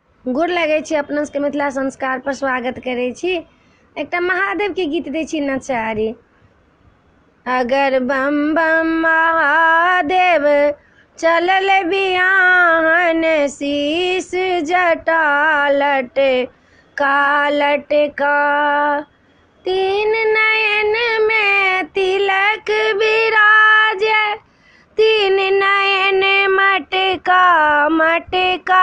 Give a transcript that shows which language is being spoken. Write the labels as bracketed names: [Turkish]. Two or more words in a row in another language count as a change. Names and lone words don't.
[Maithili] गोर लगै छी, अपना सबके मिथिला संस्कार पर स्वागत करै छी। एकटा महादेव के गीत दै छी नचारी। अगर बम बम महादेव चलल बियाहन, शीश जटा लटका तीन नयन में तिलक विराजे, तीन नयन मटका।